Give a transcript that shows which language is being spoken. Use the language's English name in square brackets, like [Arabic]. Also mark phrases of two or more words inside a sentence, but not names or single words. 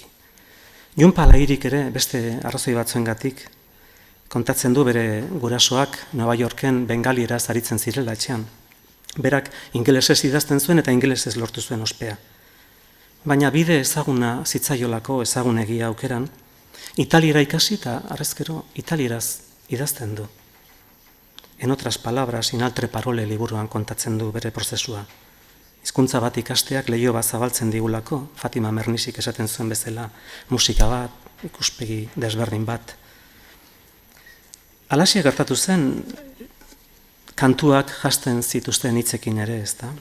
[Basque] Jon Palairik ere beste arrazoi batzuengatik kontatzen du bere gurasoak Nova Yorken bengalieraz aritzen zirela etxean. Berak ingelesez idazten zuen eta ingelesez lortu zuen ospea. Baina bide ezaguna zitzaiolako ezagunegia aukeran, italiera ikasi eta arrezkero italieraz idazten du. [Spanish] En otras palabras, [Basque] in altre parole liburuan kontatzen du bere prozesua. Hizkuntza bat ikasteak leiho bat zabaltzen digulako, Fatima Mernisik esaten zuen bezala, musika bat, ikuspegi desberdin bat. Halaxe gertatu zen, kantuak jasten zituzten hitzekin ere, ez da?